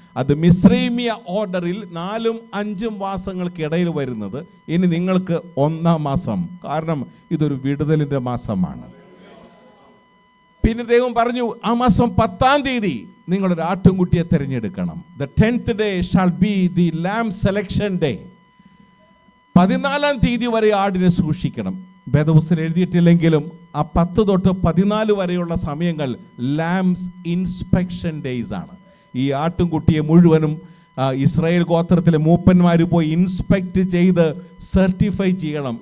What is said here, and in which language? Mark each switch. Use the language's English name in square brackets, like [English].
[Malayalam] അത് മിസ്രൈമിയ ഓർഡറിൽ 4-5 മാസങ്ങൾക്കിടയിൽ വരുന്നത് ഇനി നിങ്ങൾക്ക് 1ാം മാസം. കാരണം ഇതൊരു വിടുതലിൻ്റെ മാസമാണ്. പിന്നെ ദൈവം പറഞ്ഞു, ആ മാസം 10ാം തീയതി നിങ്ങളൊരു ആട്ടുംകുട്ടിയെ തിരഞ്ഞെടുക്കണം. [English] The 10th day shall be the lamb selection day. [Malayalam] 14ാം തീയതി വരെ ആടിനെ സൂക്ഷിക്കണം. വേദപുസ്തകത്തിൽ എഴുതിയിട്ടില്ലെങ്കിലും ആ 10 തൊട്ട് 14 വരെയുള്ള സമയങ്ങൾ [English] lambs inspection days [Malayalam] ആണ്. ഈ ആട്ടുംകുട്ടിയെ മുഴുവനും ഇസ്രായേൽ ഗോത്രത്തിലെ മൂപ്പന്മാർ പോയി ഇൻസ്പെക്ട് ചെയ്ത് സർട്ടിഫൈ ചെയ്യണം.